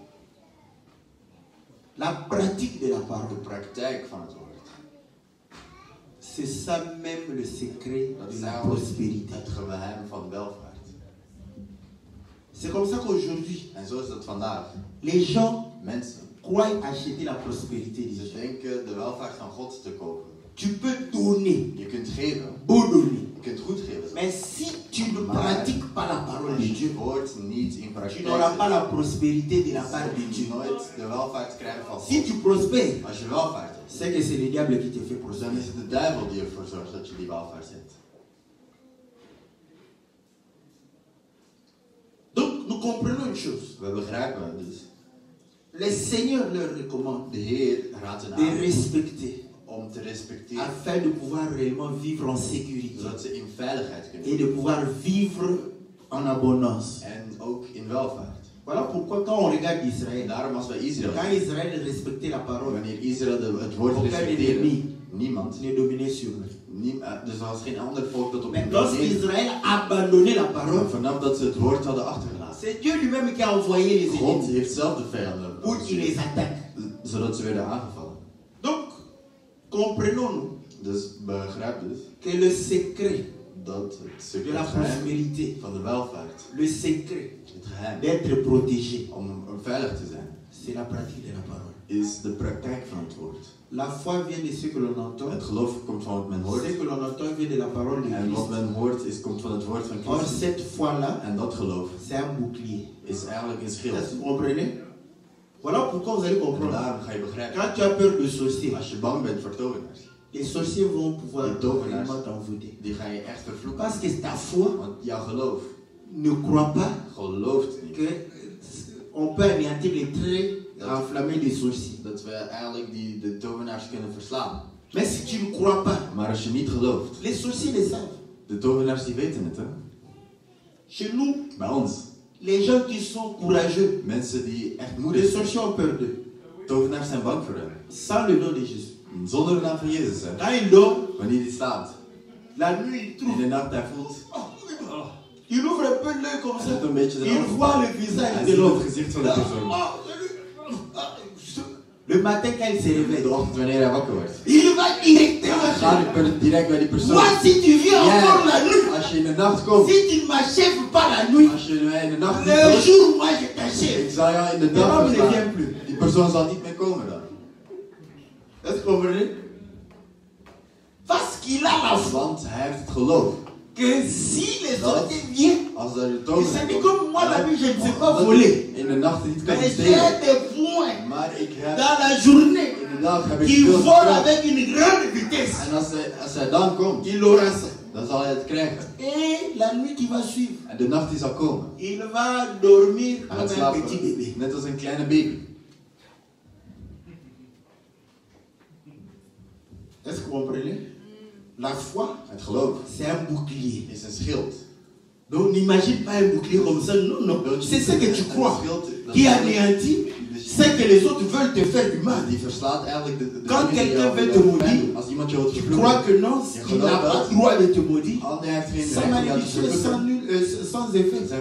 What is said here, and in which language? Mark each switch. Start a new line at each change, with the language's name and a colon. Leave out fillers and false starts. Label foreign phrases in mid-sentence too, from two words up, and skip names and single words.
French: La pratique de la de parole,
Dutch: praktijk van het woord.
French: c'est ça même le secret
Dutch: Dat de is
French: la
Dutch: eigenlijk
French: prospérité.
Dutch: het geheim van welvaart.
French: C'est comme ça qu'aujourd'hui,
Dutch: En zo is het vandaag.
French: les gens
Dutch: Mensen,
French: croient acheter la prospérité des
Dutch: ze
French: gens.
Dutch: denken de welvaart van God te kopen.
French: Tu peux donner,
Dutch: Je kunt geven,
French: beau donner.
Dutch: je kunt goed geven.
French: Mais si tu ne pratiques pas la parole de
Dutch: Als je
French: Dieu,
Dutch: het woord niet in
French: tu
Dutch: praktijk
French: n'auras pas
Dutch: zet,
French: la prospérité de la part de
Dutch: zul je
French: Dieu.
Dutch: nooit de welvaart krijgen van
French: Si
Dutch: God.
French: tu prospères,
Dutch: Als je welvaart hebt,
French: c'est que c'est le diable qui te fait
Dutch: dan
French: prospérer.
Dutch: is het de duivel die ervoor zorgt dat je die welvaart hebt.
French: Donc nous comprenons une chose.
Dutch: We begrijpen dus,
French: Le Seigneur leur recommande
Dutch: de Heer raadt hen
French: de
Dutch: aan
French: respecter
Dutch: om te respecteren,
French: afin de pouvoir réellement vivre en sécurité
Dutch: zodat ze in veiligheid
French: et
Dutch: kunnen
French: de pouvoir vivre en abondance.
Dutch: en ook in welvaart.
French: Voilà pourquoi quand on regarde
Dutch: En
French: Israël,
Dutch: daarom als wij Israël,
French: quand Israël respectait la parole,
Dutch: wanneer Israël het woord
French: aucun
Dutch: respecteerde,
French: ennemi
Dutch: niemand,
French: ne dominait sur eux.
Dutch: dus er was geen ander volk dat op
French: Mais
Dutch: hen domineerde.
French: lorsqu'Israël abandonnait la parole,
Dutch: Vanaf dat ze het woord hadden achtergelaten.
French: c'est Dieu lui-même qui a envoyé les
Dutch: God
French: ennemis
Dutch: heeft zelf de vijanden
French: pour qu'ils les attaquent.
Dutch: zodat ze werden aangevallen.
French: Donc, comprenons-nous
Dutch: Dus begrijp dus
French: que le secret
Dutch: dat het
French: de la
Dutch: geheim
French: prospérité,
Dutch: van de welvaart,
French: le secret
Dutch: het geheim
French: d'être protégé,
Dutch: om veilig te zijn,
French: c'est la pratique de la parole.
Dutch: is de praktijk van het woord.
French: La foi vient de ce que l'on entend.
Dutch: Het geloof komt van wat men hoort.
French: Ce que l'on entend vient de la parole de
Dutch: En wat
French: Christ.
Dutch: men hoort komt van het woord van
French: Or,
Dutch: Christus.
French: cette foi-là,
Dutch: En dat geloof
French: c'est un bouclier.
Dutch: is eigenlijk een
French: Est-ce
Dutch: schild.
French: que vous comprenez? Voilà pourquoi vous allez
Dutch: En
French: comprendre.
Dutch: daarom ga je begrijpen.
French: Quand tu as peur de sorciers,
Dutch: Als je bang bent voor tovenaars,
French: les sorciers vont pouvoir
Dutch: Les tovenaars.
French: vraiment t'envoûter.
Dutch: die ga je echt vervloeken.
French: Parce que ta foi
Dutch: Want jouw geloof
French: ne croit pas
Dutch: gelooft niet
French: que on peut anéantir les traits enflammés des sorciers.
Dutch: dat we eigenlijk de tovenaars kunnen verslaan.
French: Mais si tu ne crois pas,
Dutch: Maar als je niet gelooft,
French: les sorciers le savent.
Dutch: de tovenaars die weten het, hè?
French: Chez nous,
Dutch: Bij ons,
French: les gens qui sont courageux,
Dutch: mensen die echt moedig
French: les
Dutch: zijn.
French: sorciers ont peur d'eux.
Dutch: Tovenaars zijn bang voor hen.
French: Sans le nom de Jésus.
Dutch: Zonder de naam van Jezus, hè?
French: Quand il dort,
Dutch: Wanneer die slaapt,
French: la nuit, il
Dutch: in
French: trouve.
Dutch: de nacht hij voelt,
French: Il ouvre un peu l'œil comme
Dutch: hij
French: ça.
Dutch: doet een beetje de
French: Il
Dutch: ogen.
French: voit le
Dutch: Hij
French: visage de
Dutch: ziet
French: l'homme.
Dutch: het gezicht van de persoon.
French: Le matin, quand il se
Dutch: De
French: réveille,
Dutch: ochtend wanneer hij wakker wordt.
French: il va directement.
Dutch: Ga direct bij die persoon.
French: Moi, si tu viens encore la
Dutch: Jij,
French: nuit,
Dutch: als je in de nacht komt,
French: si tu ne m'achèves pas la nuit,
Dutch: als je in de nacht niet
French: le
Dutch: komt,
French: jour, moi, je
Dutch: ik
French: t'achève.
Dutch: zal jou in de dag
French: L'homme ne
Dutch: verslaan.
French: vient plus.
Dutch: Die persoon zal niet meer komen dan.
French: Est-ce que vous comprenez? Parce qu'il a la foi
Dutch: Want hij heeft het geloof.
French: que si les sorciers viennent,
Dutch: Als er de
French: il se
Dutch: tovenaar
French: dit
Dutch: komt,
French: comme moi, la nuit, je ne sais pas
Dutch: dat
French: voler.
Dutch: ik in de nacht niet kan
French: Mais j'ai
Dutch: stelen.
French: des points
Dutch: Maar ik heb
French: dans la journée
Dutch: in de dag heb ik
French: qui
Dutch: veel
French: volent
Dutch: kracht.
French: avec une grande vitesse.
Dutch: En als hij dan komt,
French: Il aura ça.
Dutch: dan zal hij het krijgen.
French: Et la nuit qui va suivre,
Dutch: En de nacht die zal komen.
French: il va dormir
Dutch: Hij gaat
French: comme un
Dutch: slapen,
French: petit bébé.
Dutch: net als een kleine baby.
French: Est-ce que vous comprenez? La foi,
Dutch: Het geloof
French: c'est un bouclier.
Dutch: is een schild.
French: Donc n'imagine pas un bouclier comme ça. Non, non. C'est ce que tu crois qui anéantit. C'est que les autres veulent te faire du mal. Quand quelqu'un veut te maudire, tu crois que non, il n'a pas le droit de te maudire. Sa malédiction est sans effet.